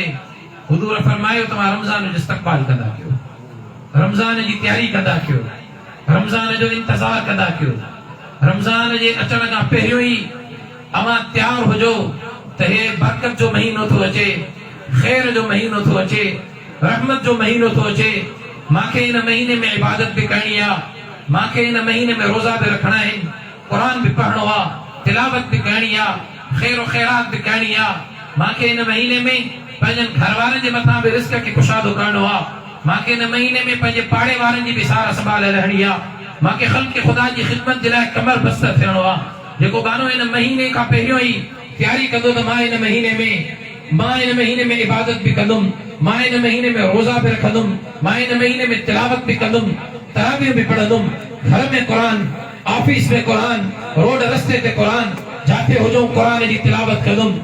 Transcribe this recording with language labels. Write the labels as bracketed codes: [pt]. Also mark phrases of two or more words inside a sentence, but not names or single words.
[sd] हुजूर फरमायो तव्हां रमज़ान जो इस्तक़बाल कंदा कयो रमज़ान जी तयारी कंदा कयो रमज़ान जो इंतज़ार कंदा कयो. रमज़ान जे अचण खां पहिरियों ई अवां तयार हुजो त हे बरकत जो महीनो थो अचे खैर जो महीनो थो अचे रहमत जो महीनो थो अचे. मांखे इन महीने में इबादत भी करनी आहे मांखे इन महीने में रोज़ा भी [ur] रखना है [sd] कुरान भी पढ़नो आहे तिलावत भी करनी आहे खैर खैरात भी करनी आहे. मांखे इन महीने में पंहिंजनि घर वारनि जे मथां भी रिस्क खे कुशादो करणो आहे. मांखे इन महीने में पंहिंजे पाड़े वारनि जी भी सार संभाल रहणी आहे. मांखे ख़ल्क़ खुदा जी ख़िदमत जे लाइ कमर बस्तर थियणो आहे. जेको बानो इन महीने खां पहिरियों ई तयारी कंदो त मां इन महीने में इबादत भी कंदुमि मां इन महीने में रोज़ा भी रखंदुमि मां इन महीने में तिलावत भी कंदुमि तरावीह भी पढ़ंदुमि घर में कुरान ऑफिस में कुरान रोड रस्ते ते कुरान जाते हुजो कुरान जी तिलावत कंदुमि.